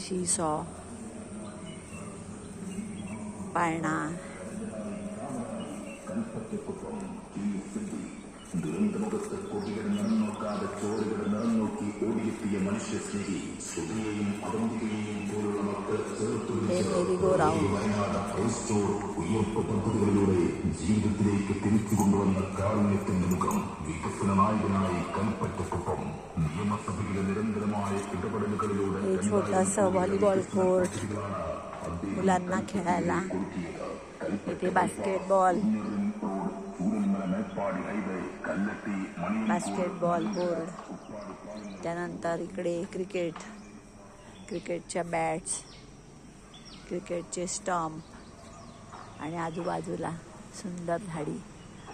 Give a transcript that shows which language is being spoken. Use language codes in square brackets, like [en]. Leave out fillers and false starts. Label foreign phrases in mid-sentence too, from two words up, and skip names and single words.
[mr] शी-सॉ, पाळणा. हे [en] merry go round. [ml] ജീവിതത്തിലേക്ക് തിരിച്ചു കൊണ്ടുവന്ന കാരുണ്യത്തിന്റെ മുഖം വികസന നായകനായി കൽപ്പറ്റക്കൊപ്പം നിയമസഭയിലെ നിരന്തരമായ ഇടപെടലുകളിലൂടെ [mr] छोटासा [en] volleyball court [mr] मुलांना खेळायला. इथे [en] basketball board. [mr] त्यानंतर इकडे क्रिकेटच्या बॅट्स, क्रिकेटचे स्टंप आणि आजूबाजूला सुंदर झाडी.